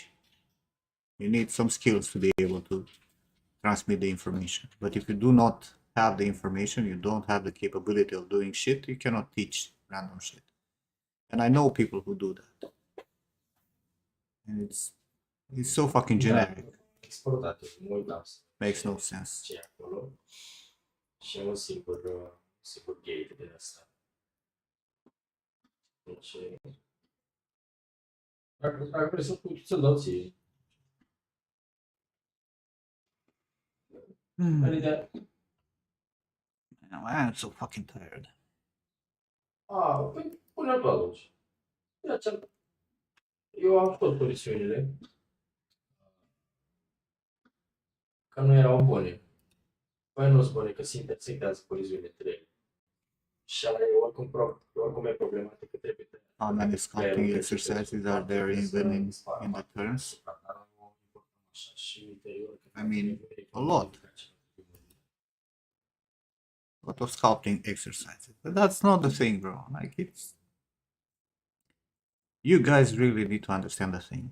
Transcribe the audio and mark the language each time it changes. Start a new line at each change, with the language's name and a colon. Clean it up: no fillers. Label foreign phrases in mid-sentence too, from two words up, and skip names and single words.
English: You need some skills to be able to transmit the information. But if you do not have the information, you don't have the capability of doing shit, you cannot teach random shit. And I know people who do that. And it's so fucking generic.
Romanian: Exportatul, mă uitam să
English: Makes no sense.
Romanian: ce e acolo și e un singur gate de asta. Deci, ar trebui să dau ție. Adică,
English: I'm so fucking tired.
Romanian: păi pune-l tu atunci. Eu am tot presiunile. Că nu erau bune. Păi nu-s bune, că se intersectează coliziunile 3. Și ala e oricum e problematică, trebuie tăiat.
English: How many sculpting exercises are there even in the turns? I mean, a lot. lot of sculpting exercises. But that's not the thing, bro. Like, it's, you guys really need to understand the thing.